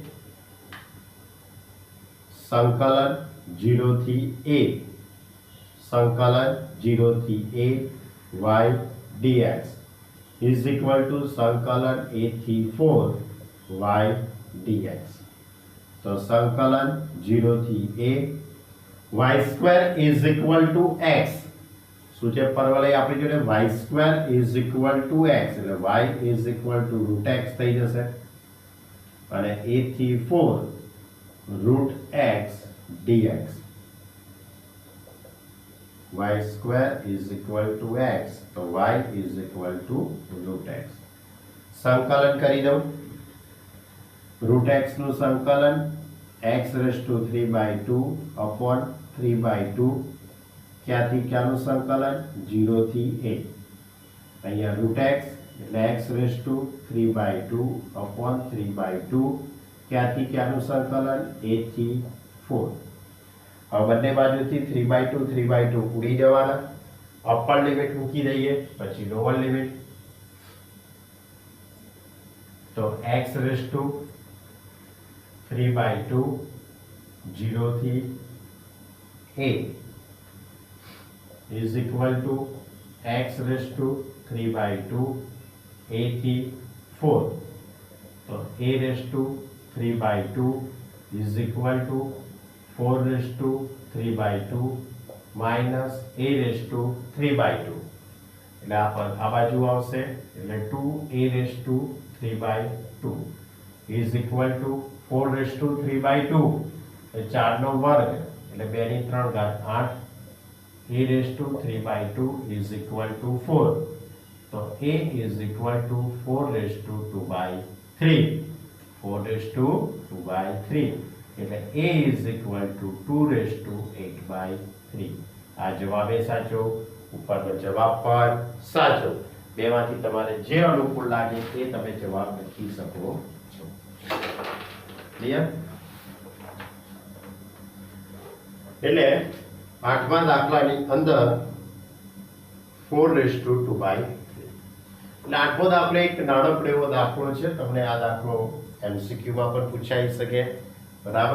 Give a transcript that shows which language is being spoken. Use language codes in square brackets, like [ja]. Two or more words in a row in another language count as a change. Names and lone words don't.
[gu] સંકલન 0 થી a સંકલન 0 થી a y dx [en] is equal to [gu] સંકલન a થી 4 y dx તો સંકલન 0 થી a y² [en] is equal to [gu] x શું છે પરવલય આપણી જોડે y² [en] is equal to [gu] x એટલે y [en] is equal to [gu] √x થઈ જશે અને a થી 4 √x dx y² [en] is equal to [gu] x તો y [en] is equal to [gu] √x સંકલન કરી દઉં √x નું સંકલન x [en] raised to [gu] 3/2 upon 3/2 ક્યાંથી ક્યાંનું સંકલન 0 થી a અહીંયા √x એટલે x [en] raised to [gu] 3/2 upon 3/2 ક્યાંથી ક્યાંનું સંકલન a થી 4 હવે બંને બાજુથી 3/2 3/2 ઉડી જવાના [en] upper limit [gu] મૂકી દઈએ પછી [en] lower limit [gu] તો x [en] raised to [gu] 3/2 0 થી a [en] is equal to [gu] x [en] raised to [gu] 3/2 a થી 4 તો a [en] raised to [gu] 3/2 [en] is equal to [gu] 4 [en] raised to [gu] 3/2 minus a [en] raised to [gu] 3/2 એટલે આ બાજુ આવશે એટલે 2a [en] raised to [gu] 3/2 [en] is equal to [gu] 4 [en] raised to [gu] 3/2 એટલે 4 નો વર્ગ એટલે 2 ની 3 ઘાત 8 a [en] raised to [gu] 3/2 [en] is equal to [gu] 4 તો a [en] is equal to [gu] 4 [en] raised to [gu] 2/3 4 [en] raised to [gu] 2/3 એટલે a [en] is equal to [gu] 2 [en] raised to [gu] 8/3 આ જવાબ એ સાચો ઉપરનો જવાબ પણ સાચો બેમાંથી તમારે જે અનુકૂળ લાગે એ તમે જવાબ લખી શકો છો ક્લિયર એટલે આઠમા દાખલાની અંદર 4 [en] raised to [gu] 2/3 એટલે આઠમો દાખલો એક નાનકડો એવો દાખલો છે તમને આ દાખલો MCQ માં પણ પૂછાઈ શકે, બરાબર.